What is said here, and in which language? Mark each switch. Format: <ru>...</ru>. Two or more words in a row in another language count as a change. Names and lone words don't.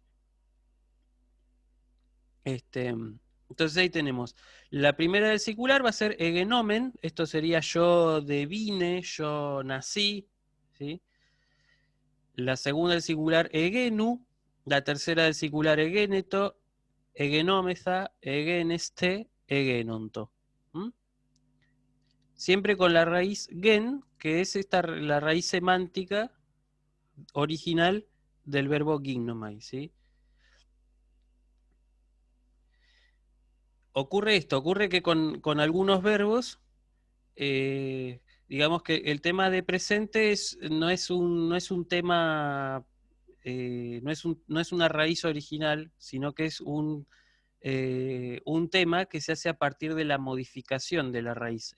<es>Entonces ahí tenemos, la primera del singular va a ser egenomen, esto sería yo devine, yo nací, ¿sí? La segunda del singular egenu, la tercera del singular egeneto,</es> <el>ἐγενόμεθα, ἐγένεσθε, ἐγένοντο.</el> <es>Siempre con la raíz gen, que es la raíz semántica original del verbo gignomai, ¿sí? Ocurre que con algunos verbos, digamos que el tema de presente no es un tema, no es una raíz original, sino que es un tema que se hace a partir de la modificación de la raíz.</es>